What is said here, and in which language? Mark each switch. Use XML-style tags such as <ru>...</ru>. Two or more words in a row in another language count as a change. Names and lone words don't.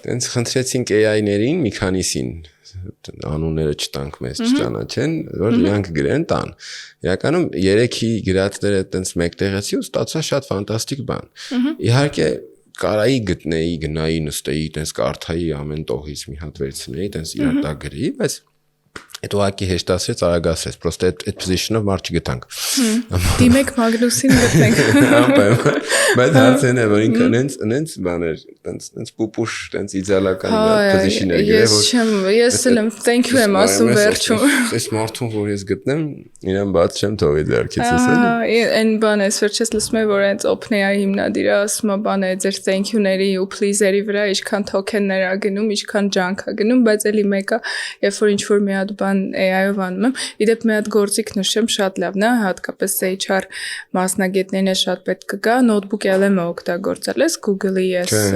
<hy>Տենց խնդրեցինք AI-ներին մի քանիսին անունները չտանք մեզ չճանաչեն, որ իրանք գրեն տան։ Իրականում 3-ի գրածները տենց մեկտեղեցի ու ստացա շատ ֆանտաստիկ բան։ Իհարկե կարայի գտնեի, գնայի, նստեի, տենց կարդայի ամեն տողից մի հատ վերցնեի, տենց իրար տակ գրեի, բայց այդ ուղղակի հեշտացրեց, արագացրեց, պրոստը այդ position-ով մարդ չգտանք։ Դիմեք Մագնուսին գտնենք։ Անպայման, բայց հարցն է, որ ինքը նենց բաներ, տենց պուպուշ, տենց իդեալական position-ներ գրել, ես եմ</hy> <en>thank you</en> <hy>եմ ասում վերջում։ Այս մարդուն, որ ես գտնեմ, իրան բաց չեմ թողի ձեռքից ասել։ Այն բանը վերջից լսում եմ, որ այնց OpenAI հիմնադիրը ասում է բանը ձեր</hy> <en>thank you-</en> <hy>ների ու please-երի վրա ինչքան token-ներ ա գնում, ինչքան junk ա գնում, բայց էլի մեկը, երբ որ ինչ-որ մի հատ AI-ով անում եմ, իդեպ մի հատ գործիք նշեմ շատ լավն է, հատկապես HR մասնագետներին է շատ պետք կգա, նոթբուքի LM-ը օգտագործել ես, Google-ի ես,</hy>